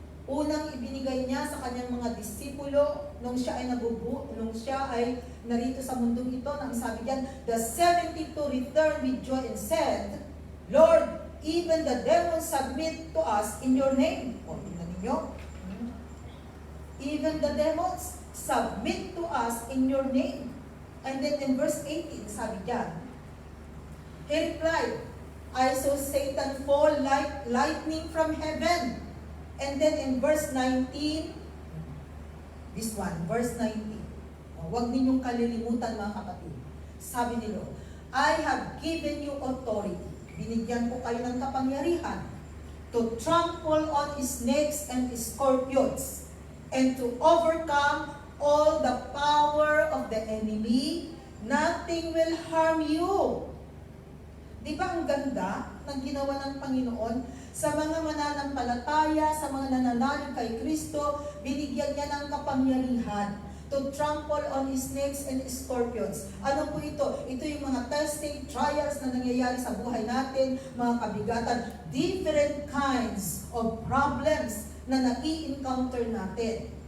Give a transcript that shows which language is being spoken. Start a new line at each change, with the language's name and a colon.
Filipino: Unang ibinigay niya sa kanyang mga disipulo nung siya ay narito sa mundong ito, nang sabi diyan,
English: the 72 returned with joy and said, Lord, even the demons submit to us in your name.
Filipino: O, tingnan ninyo.
English: Even the demons submit to us in your name. And then in verse 18,
Filipino: sabi diyan,
English: he replied, I saw Satan fall like lightning from heaven. And then in verse 19, this one, verse 19.
Filipino: Huwag ninyong kalilimutan mga kapatid. Sabi nila,
English: I have given you authority.
Filipino: Binigyan ko kayo ng kapangyarihan
English: to trample on snakes and scorpions and to overcome all the power of the enemy. Nothing will harm you.
Filipino: Di ba ang ganda ng ginawa ng Panginoon? Sa mga mananampalataya, sa mga nananalig kay Kristo, binigyan niya ng kapangyarihan
English: to trample on snakes and scorpions.
Filipino: Ano po ito? Ito yung mga testing, trials na nangyayari sa buhay natin, mga kabigatan,
English: different kinds of problems
Filipino: na nai-encounter natin.